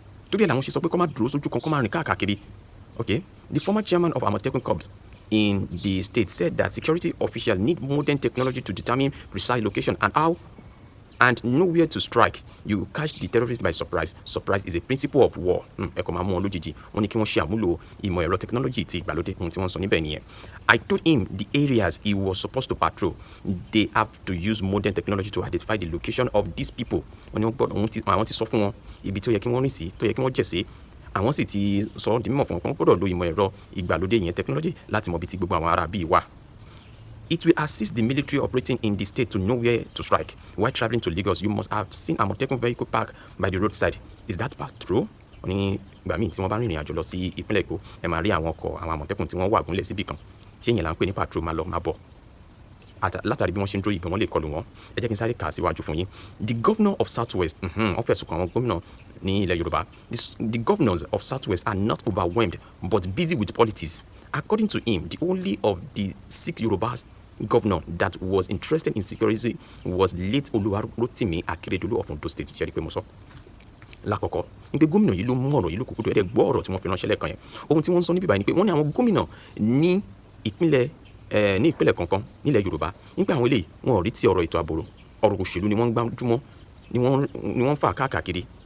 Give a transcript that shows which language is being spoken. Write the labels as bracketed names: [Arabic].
[Yoruba] Torí ẹ̀ làwọn ṣe sọ pé kó má dúró sójú kan kó má rìn káàkiri. [English] Okay, the former chairman of Amotekun Corps in the state said that security officials need modern technology to determine precise location and know where to strike. You catch the terrorists by surprise. Surprise is a principle of war. [Yoruba] Ẹ kò máa mú wọn lójijì. Wọ́n ní kí wọ́n ṣe àmúlò ìmọ̀ ẹ̀rọ technology ti ìgbàlódé ohun tí wọ́n sọ níbẹ̀ nìyẹn. [English] I told him the areas he was supposed to patrol, they have to use modern technology to identify the location of these people. [Yoruba] Wọ́n ní àwọn ti sọ fún wọn ibi tó yẹ kí wọ́n rìn sí, tó yẹ kí wọ́n jẹ̀ sí. Àwọn sì ti sọ di mímọ̀ fún wọn gbọ́dọ̀ lo ìmọ̀ ẹ̀rọ ìgbàlódé yẹn technology láti mọ ibi tí gbogbo àwọn ará bíi wà. [English] It will assist the military operating in the state to know where to strike. While traveling to Lagos, you must have seen Amotekun vehicle parked by the roadside. Is that patrol? [Yoruba] Wọ́n ní ìgbà míì tí wọ́n bá rìnrìn àjò lọ sí ìpínlẹ̀ Èkó ẹ máa rí àwọn ọkọ̀ àwọn Àmọ̀tẹ́kùn tí wọ́n wà gúnlẹ̀ síbì kan. Ṣé yẹn là ń pè ní patrol máa lọ máa bọ̀? Látàrí bí wọ́n ṣe ń dúró yìí gan wọ́n lè kọlù wọn. Ẹ jẹ́ kí n sáré kà á síwájú fún yín. [English] The governor of Southwest [Yoruba] wọ́n fẹ̀sùn kàn àwọn gómìnà ní ilẹ̀ Yorùbá. [English] The governors of Southwest are not overwhelmed but busy with politics. According to him, the only of the 6 Yorùbá governor that was interested in security was late Oluwarotimi Akeredolu of Ondo State. [Yoruba] Ṣé rí pé mo sọ? Lákọ̀ọ́kọ́ ní pé gómìnà yìí ló mú ọ̀rọ̀ yìí ló kúkú tó ẹ̀dẹ̀ gbọ́ ọ̀rọ̀ tí wọ́n fi ránṣẹ́ lẹ́ẹ̀kan yẹn. Ohun tí wọ́n ń sọ níbí báyìí ni pé wọ́n ní àwọn gómìnà ní ìpínlẹ̀ kankan nílẹ̀ Yorùbá nípa àwọn eléyìí wọn ò rí ti ọ̀rọ̀ ètò ààbò ọ̀rọ̀ òṣèlú ni wọ́n ń gbájúmọ́ ni wọ́n ń fà káàkiri.